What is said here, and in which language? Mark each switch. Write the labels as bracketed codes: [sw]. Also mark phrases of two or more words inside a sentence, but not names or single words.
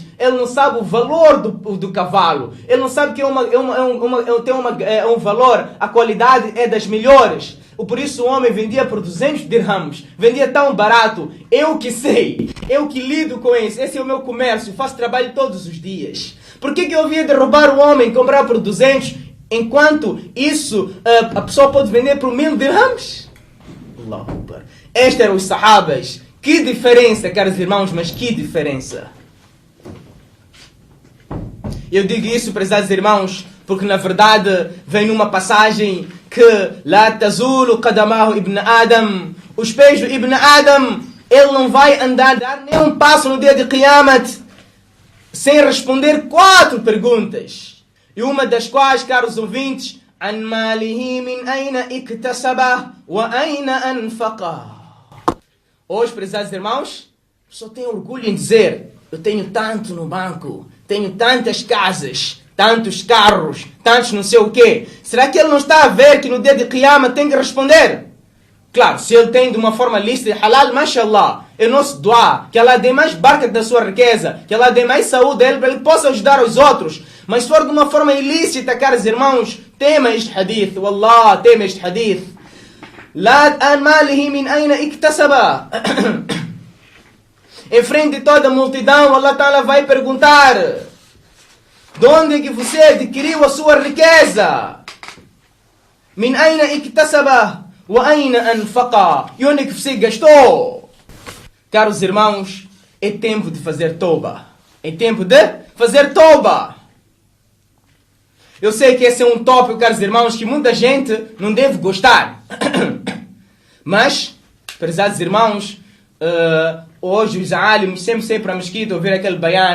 [pt] Ele não sabe o valor do cavalo. Ele não sabe que tem um valor, a qualidade é das melhores. Por isso o homem vendia por 200 dirhams. Vendia tão barato. Eu que sei. Eu que lido com isso. Esse é o meu comércio. Faço trabalho todos os dias. Por que eu havia de roubar o homem e comprar por 200? Enquanto isso a pessoa pode vender por 1000 dirhams? [ar] الله أكبر. [pt] Estes eram os sahabas. Que diferença, caros irmãos, mas que diferença. Eu digo isso, prezados irmãos, porque na verdade vem numa passagem que [ar] لا تزول قدماه ابن آدم. [pt] Os pés do Ibn Adam, ele não vai dar nem um passo no dia de Qiyamat sem responder 4 perguntas. E uma das quais, caros ouvintes, [ar] عن ماله من أين اكتسبه وأين أنفقه. [pt] Hoje, prezados irmãos, só tenho orgulho em dizer, eu tenho tanto no banco, tenho tantas casas, tantos carros, tantos não sei o quê. Será que ele não está a ver que no dia de Qiyamah tem que responder? Claro, se ele tem de uma forma lícita e halal, mashallah, é nosso dua, que Allah dê mais barca da sua riqueza, que Allah dê mais saúde a ele, para ele possa ajudar os outros. Mas se for de uma forma ilícita, caros irmãos, tema este hadith, wallah, tema este hadith. [ar] لا عن ماله من أين اكتسب. [pt] Em frente de toda a multidão, [ar] الله تعالى [pt] vai perguntar, de onde é que você adquiriu a sua riqueza? [ar] من أين اكتسب وأين أنفق. [pt] E onde é que você gastou? Caros irmãos, é tempo de fazer toba. É tempo de fazer toba. Eu sei que esse é um tópico, caros irmãos, que muita gente não deve gostar. Mas, prezados irmãos, hoje os alimos sempre saem para a mesquita ouvir aquele bayan.